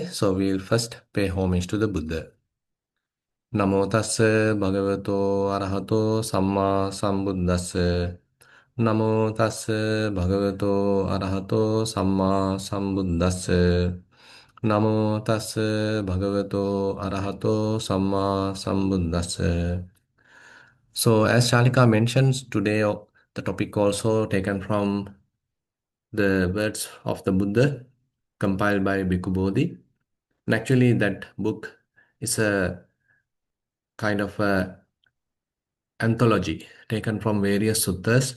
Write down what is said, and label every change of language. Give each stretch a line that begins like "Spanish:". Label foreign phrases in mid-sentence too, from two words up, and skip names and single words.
English: So we will first pay homage to the Buddha.
Pali: Namo tassa bhagavato arahato samma sambuddhassa. Namo tassa bhagavato arahato samma sambuddhassa. Namo tassa bhagavato arahato samma sambuddhassa.
English: So, as Shalika mentions today, the topic also taken from the words of the Buddha compiled by Bhikkhu Bodhi. And actually, that book is a kind of a anthology taken from various suttas.